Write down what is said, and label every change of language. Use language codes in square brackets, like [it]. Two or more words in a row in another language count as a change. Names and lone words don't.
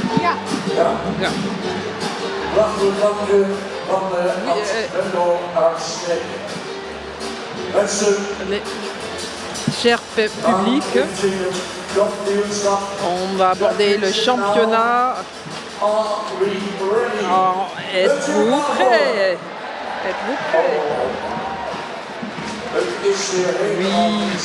[nl] Ja. Prachtig dankje van Hans Vendel aan Sneek. Mensen, [fr] Cher public, on va aborder le championnat. Êtes-vous prêts? Êtes-vous prêts? Oui.